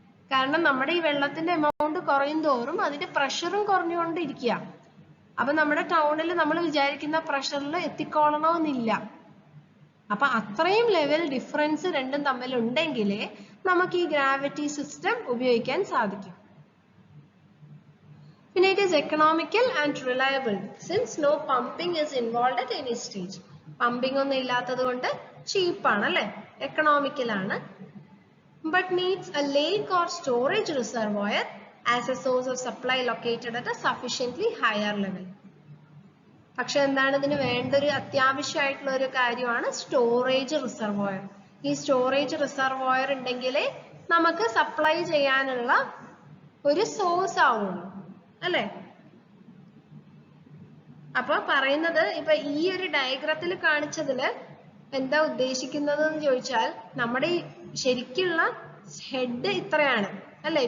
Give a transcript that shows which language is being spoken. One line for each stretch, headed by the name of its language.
Malayalam: കാരണം നമ്മുടെ ഈ വെള്ളത്തിന്റെ എമൗണ്ട് കുറയും തോറും അതിന്റെ പ്രഷറും കുറഞ്ഞുകൊണ്ടിരിക്കുക. അപ്പൊ നമ്മുടെ ടൗണിൽ നമ്മൾ വിചാരിക്കുന്ന പ്രഷറിൽ എത്തിക്കൊള്ളണമെന്നില്ല. അപ്പൊ അത്രയും ലെവൽ ഡിഫറൻസ് രണ്ടും തമ്മിൽ ഉണ്ടെങ്കിലേ നമുക്ക് ഈ ഗ്രാവിറ്റി സിസ്റ്റം ഉപയോഗിക്കാൻ സാധിക്കും. പിന്നെ
English: it is economical and reliable since no pumping is involved at any stage.
Malayalam: Pumping ഒന്നും ഇല്ലാത്തത് കൊണ്ട് ചീപ്പാണ് അല്ലെ, എക്കണോമിക്കൽ ആണ്.
English: But needs a lake or storage reservoir as a source of supply located at a sufficiently higher level.
Malayalam: പക്ഷെ എന്താണ് ഇതിന് വേണ്ട ഒരു അത്യാവശ്യമായിട്ടുള്ള ഒരു കാര്യമാണ് സ്റ്റോറേജ് റിസർവോയർ. ഈ സ്റ്റോറേജ് റിസർവോയർ ഉണ്ടെങ്കിലേ നമുക്ക് സപ്ലൈ ചെയ്യാനുള്ള ഒരു സോഴ്സ് ആവുള്ളൂ അല്ലെ. അപ്പൊ പറയുന്നത് ഇപ്പൊ ഈ ഒരു ഡയഗ്രത്തിൽ കാണിച്ചതില് എന്താ ഉദ്ദേശിക്കുന്നത് എന്ന് ചോദിച്ചാൽ, നമ്മുടെ ഈ ശരിക്കുള്ള ഹെഡ് ഇത്രയാണ് അല്ലെ.